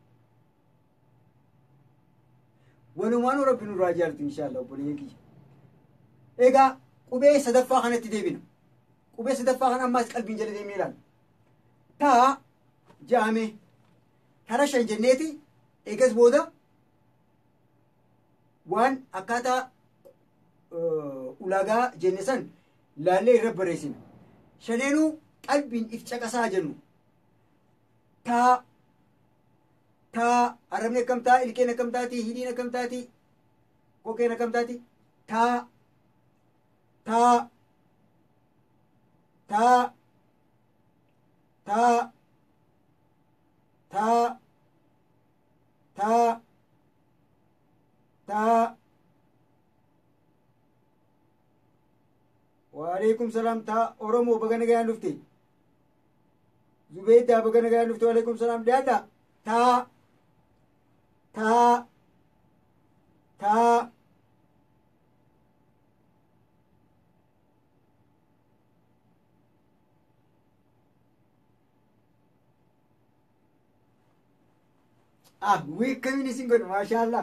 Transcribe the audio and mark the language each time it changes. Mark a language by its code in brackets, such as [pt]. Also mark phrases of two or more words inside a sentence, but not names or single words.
[om] walumaanuu rabbi nurraa jaalatu inshaallah obboleeyyan kiyya egaa qubee sadaffaa kanatti deebina qubee sadaffaa kana ammaas qalbiin jala deemee ilaala taa jaame tara 5 jenneeti eegas booda waan akkaataa ulaagaa jenne san laallee irra barreessina shaneenuu qalbiin if caqasaa jennu. Taa arrabni akkam ta'a, ilkeen akkam taati, hidhiin akkam taati, kokkeen akkam taati. Taa taa taa taa taa taa taa. [ar] وعليكم السلام. [om] Taa Oromoo baga nagaan dhufte. Zubeeddaa baga nagaan dhufte. [ar] وعليكم السلام. Dhiyaadha. [om] Taa taa taa wii kamiin isin godhu maashaallah.